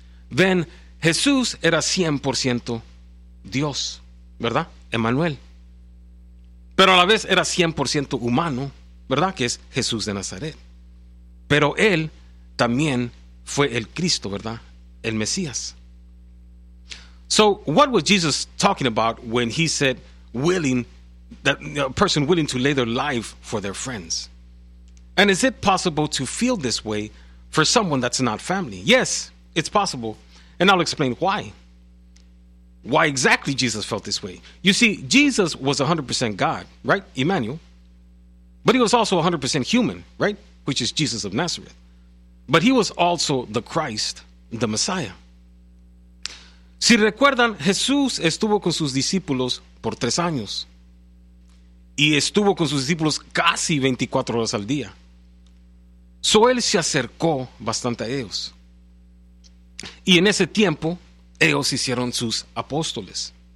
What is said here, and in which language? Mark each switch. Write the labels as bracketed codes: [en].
[es] Ven, Jesús era 100% Dios, ¿verdad? Emmanuel. Pero a la vez era 100% humano, ¿verdad? Que es Jesús de Nazaret. Pero él también fue el Cristo, ¿verdad? El Mesías. [en] So, what was Jesus talking about when he said willing, that a person willing to lay their life for their friends? And is it possible to feel this way for someone that's not family? Yes, it's possible. And I'll explain why. Why exactly Jesus felt this way. You see, Jesus was 100% God, right? Emmanuel. But he was also 100% human, right? Which is Jesus of Nazareth. But he was also the Christ, the Messiah. [es] Si recuerdan, Jesús estuvo con sus discípulos por 3 años. Y estuvo con sus discípulos casi 24 horas al día. So él se acercó bastante a ellos. Y en ese tiempo, ellos hicieron sus apóstoles.